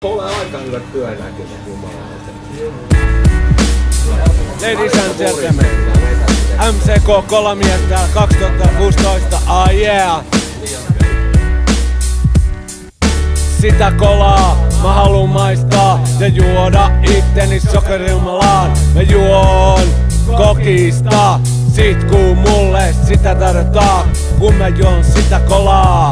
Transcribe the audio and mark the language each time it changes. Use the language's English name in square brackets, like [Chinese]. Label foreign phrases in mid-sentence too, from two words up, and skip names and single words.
[Finnish] Ole aika hyvät työnäköiset jumalauta. [English] Ladies and gentlemen, [Finnish] MCK Kolamies täällä 2016, yeah! Sitä kolaa mä haluun maistaa ja juoda itteni sokerijumalaan. Mä juon kokista, sit kun mulle sitä tarjotaan, kun mä juon sitä kolaa.